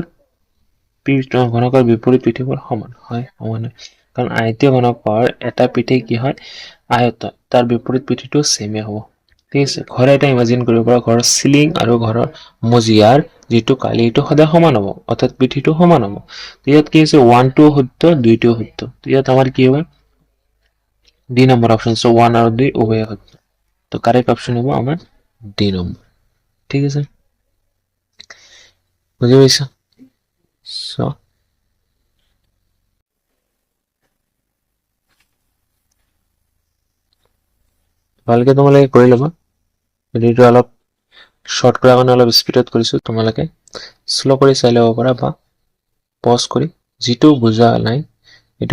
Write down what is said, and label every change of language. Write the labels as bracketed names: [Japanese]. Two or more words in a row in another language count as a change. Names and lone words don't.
[Assamese] ঘনকৰ বিপৰীত পিঠিবোৰ সমান হয় সমান কাৰণ আয়তীয় ঘনকৰ এটা পিঠি কি হয় আয়ত তাৰ বিপৰীত পিঠিটো সেমে হ'ব ঠিক আছে ঘৰ এটা ইমাজিন কৰিব পৰা ঘৰৰ সিলিং আৰু ঘৰৰ মজিয়াৰ যেটো কালিটো সদায় সমান হ'ব অৰ্থাৎ পিঠিটো সমান হ'ব ইয়াত কি আছে 1 টো সত্য 2 টো সত্য ইয়াত আমাৰ কি হ'ব [English] D number option so [Hindi] 1 और 2 उभय सत्य तो करेक्ट ऑप्शन होगा हमारा D नंबर ठीक है सर मुझे वैसा [Assamese] সো ভালকে তোমালোকে কৰি ল'বা ভিডিঅ'টো অলপ শৰ্ট কৰাৰ কাৰণে অলপ স্পীডত কৰিছোঁ তোমালোকে শ্ল' কৰি চাই ল'ব পাৰা বা পজ কৰি যিটো বুজা নাই এইটো